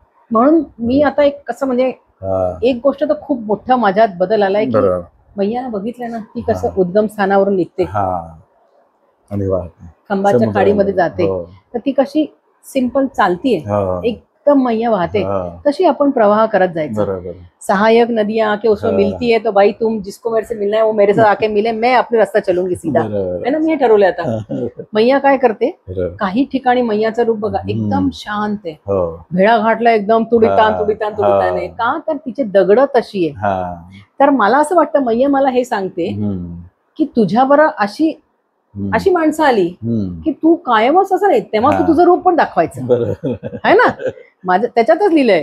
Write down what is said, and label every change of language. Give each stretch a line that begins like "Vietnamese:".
Marathi: म्हणून मी आता एक कसं म्हणजे एक गोष्ट तर खूप मोठा माझ्यात बदल आलाय की मैया बघितलं ना ती कसं उद्गम स्थानावरून निघते आणि खंबाच्या खाडीमध्ये जाते, तर ती कशी सिंपल चालतीये, एकदम मैया वाहते, तशी आपण प्रवाह करत जायचं.
Hindi: सहायक नदियां आके उसमें मिलती है तो भाई तुम जिसको मेरे से मिलना है वो मेरे साथ आके मिले, मैं अपने रास्ता चलूंगी सीधा, है ना.
Marathi: मी ठरवलंय आता. मैया काय करते, काही ठिकाणी मैयाचं रूप बघा एकदम शांत आहे, भेळाघाटला एकदम तुडीतान आहे का, तर तिचे दगड तशी आहे. तर मला असं वाटतं मैया मला हे सांगते की तुझ्या बरोबर अशी अशी माणसं आली की तू कायमच असं नाही, तेव्हा तू तुझं रूप पण दाखवायचं आहे ना. माझं त्याच्यातच लिहिलंय